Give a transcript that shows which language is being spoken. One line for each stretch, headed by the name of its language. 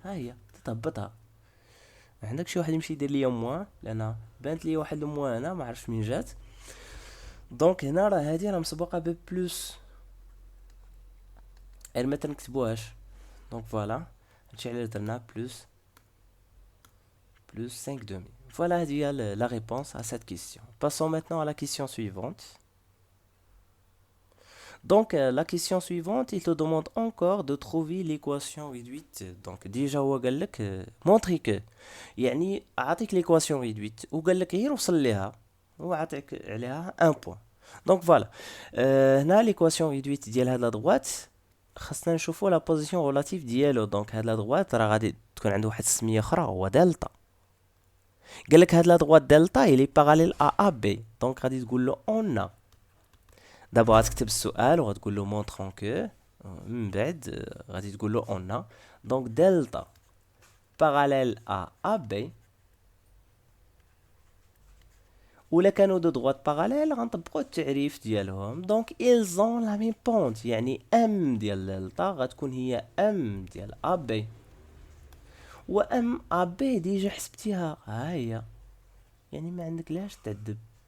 Arabic: ها هي تتهبطها. ما عندك شي واحد يمشي يدير ليا موان لان بانت لي واحد الموان هنا ما عرفتش منين جات. دونك هنا راه هادي راه مسبوقه ببلس، غير ما تنكتبوهاش. دونك فوالا هادشي علاش درنا بلس 5 demi.
French: Voilà la réponse à cette question. Passons maintenant à la question suivante. Donc la question suivante, il te demande encore de trouver l'équation réduite.
Arabic: Donc déjà هو قال لك
French: montrer que
Arabic: يعني اعطيك l'équation réduite وقال لك غير وصل ليها وعطيك عليها 1 point.
French: Donc voilà.
Arabic: هنا l'équation réduite ديال هاد لا droite خاصنا نشوفوا لا بوزيشن ريلاتيف ديالو. دونك هاد لا droite راه غادي تكون عنده واحد السميه اخرى هو دلتا. قال لك هاد لا droite دلتا
French: il est parallèle à AB.
Arabic: دونك غادي تقول له on a. دابا غتكتب السؤال وغتقول له
French: montrant que.
Arabic: من بعد غادي تقول له on a.
French: دونك دلتا parallèle à AB.
Arabic: ولا كانوا دو droite parallèle غنطبقوا التعريف ديالهم. دونك
French: ils ont la même pente،
Arabic: يعني ام ديال دلتا غتكون هي ام ديال AB. و ام AB ديجا حسبتيها، ها هي، يعني ما عندك لاش تعذب.